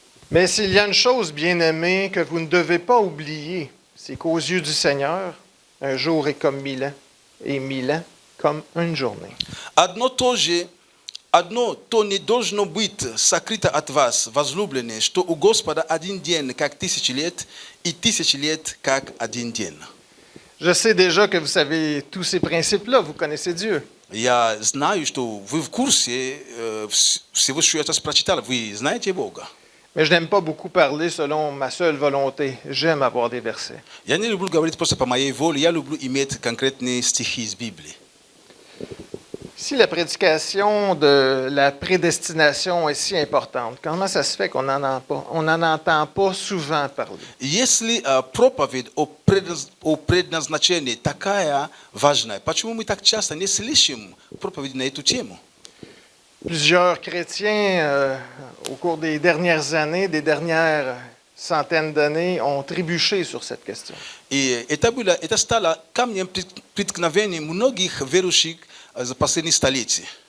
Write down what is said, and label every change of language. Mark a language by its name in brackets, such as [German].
[French] Mais s'il y a une chose, bien-aimée, que vous ne devez pas oublier, c'est qu'aux yeux du Seigneur, un jour est comme 1000 ans, et 1000 ans comme une journée. [Russian] Одно то же Одно, то не должно быть сокрыто от вас, возлюбленные, что у Господа один день, как 1000 лет, и 1000 лет, как один день. [French] Je sais déjà que vous savez tous ces principes-là, vous connaissez Dieu. [Russian] Я знаю, что вы в курсе всего, что я сейчас прочитал. Вы знаете Бога. [French] Mais je n'aime pas beaucoup parler selon ma seule volonté. J'aime avoir des versets. [Russian] Я не люблю говорить просто по моей воле, я люблю иметь конкретные стихи из Библии. [French] Si la prédication de la prédestination est si importante, comment ça se fait qu'on n'en entend pas souvent parler? [Russian] Если проповедь о предназначении такая важная, почему мы так часто не слышим проповедь на эту тему? [French] Plusieurs chrétiens, au cours des dernières années, des dernières centaines d'années, ont trébuché sur cette question. [Russian] И это стало камнем преткновения многих верующих за последние столетия.